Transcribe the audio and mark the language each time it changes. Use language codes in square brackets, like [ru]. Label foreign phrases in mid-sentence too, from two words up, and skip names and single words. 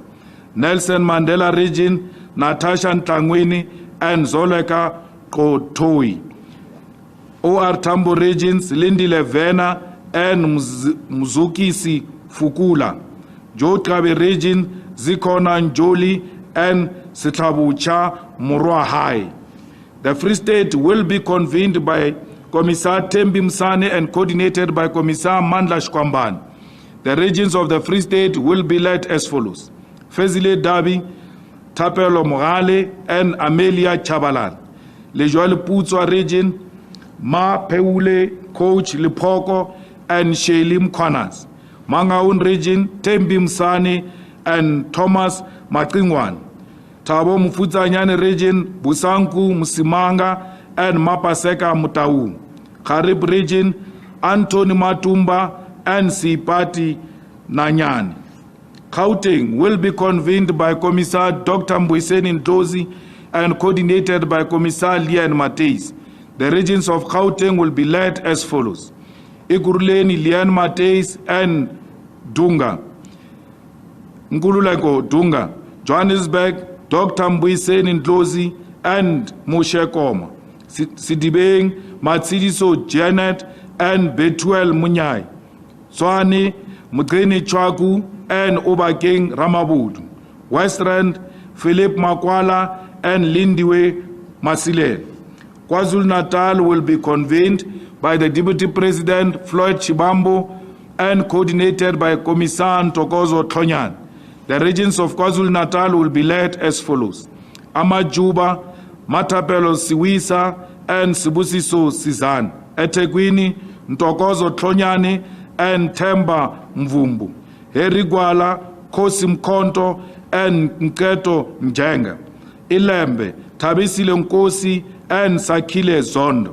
[en] Nelson Mandela region, Natasha Ntangweni and Zoleka Kotoi. OR Tambo regions, Lindile Vena and Mzukisi Fukula. Jotrabe region, Zikona Njoli and Sitlabucha Murwa High. The Free State will be convened by Commissar Tembi Msane and coordinated by Commissar Mandla Shkwamban. The regions of the Free State will be led as follows. Fezile Dabi, Tapelo Morale and Amelia Chabalan. Lejoal Putswa region, Ma Peule, Coach Lipoko and Shelim Kwanas. Mangaun region, Tembi Msane and Thomas Matingwan. Tabo Mfutsanyane region, Busanku Musimanga and Mapaseka Mutau. Karib region, Anthony Matumba and Sipati Nanyani. Gauteng will be convened by Commissar Dr. Mbuyiseni Ndlozi and coordinated by Commissar Lian Mateis. The regions of Gauteng will be led as follows. Ikuruleni Lian Mateis and Dunga. Nkululeko Dunga. Johannesburg, Dr. Mbuyiseni Ndlozi and Moshe Koma. Sidibeng, Matsidiso Janet and Betuel Munyai. Swani, Mugrini Chwaku and Obakeng Ramabudu. Westland, Philip Makwala and Lindiwe Masile. KwaZulu-Natal will be convened by the Deputy President Floyd Chibambo and coordinated by Commissar Ntokozo Tonyan. The regions of KwaZulu-Natal will be led as follows. Amajuba, Matapelo Siwisa and Sibusiso Sizan. eThekwini, Ntokozo Tlhonyane and Themba Mvumbu. Herigwala, Khosi Mkhonto and Nketo Mjenga. Ilembe, Thabisile Nkosi and Sakhile Zondo.